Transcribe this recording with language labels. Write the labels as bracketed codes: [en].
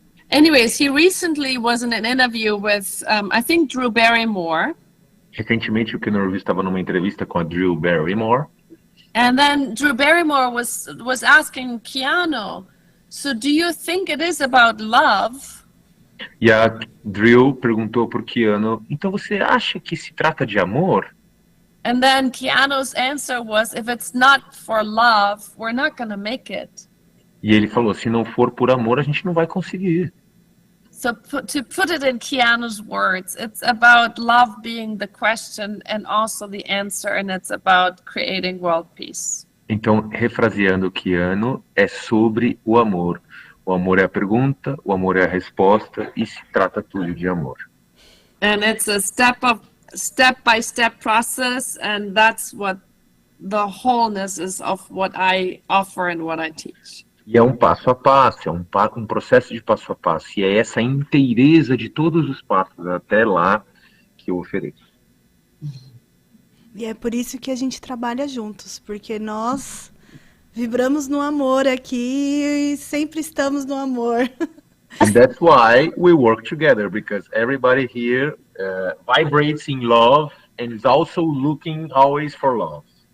[en] Anyways, he recently was in an interview with, I think, Drew Barrymore. [pt] Recentemente, o Keanu Reeves estava numa entrevista com a Drew Barrymore. [en] And then Drew Barrymore was asking Keanu, so do you think it is about love? [pt] E a Drew perguntou pro Keanu, então você acha que se trata de amor? [en] And then Keanu's answer was, if it's not for love, we're not going to make it. [pt] E ele falou, se não for por amor, a gente não vai conseguir. [en] So to put it in Keanu's words, it's about love being the question and also the answer, and it's about creating world peace. [pt] Então, refraseando o Keanu, é sobre o amor. O amor é a pergunta, o amor é a resposta, e se trata tudo de amor. [en] And it's a step-by-step process, and that's what the wholeness is of what I offer and what I teach. [pt] E é um passo a passo, é um processo de passo a passo. E é essa inteireza de todos os passos até lá que eu ofereço. E é por isso que a gente trabalha juntos, porque nós vibramos no amor aqui e sempre estamos no amor. [en] And that's why we work together, because everybody here vibrates in love and is also looking always for love.